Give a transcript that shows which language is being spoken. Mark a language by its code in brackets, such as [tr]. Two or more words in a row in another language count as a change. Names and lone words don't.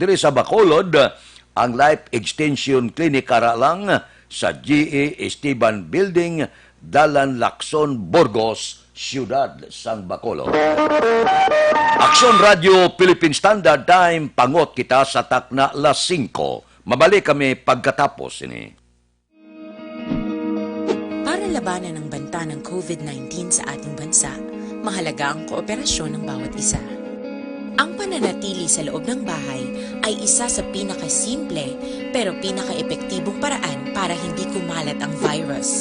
[hil] Diri sa Bacolod, ang Life Extension Clinic Karalang sa GE Esteban Building, Dalan Lacson, Burgos, Ciudad San Bacolod. Aksyon Radio Philippine Standard Time, pangot kita sa takna las 5. Mabalik kami pagkatapos ini. [tl] Para labanan ang banta ng COVID-19 sa ating bansa, mahalaga ang kooperasyon ng bawat isa. Ang pananatili sa loob ng bahay ay isa sa pinakasimple pero pinaka-epektibong paraan para hindi kumalat ang virus.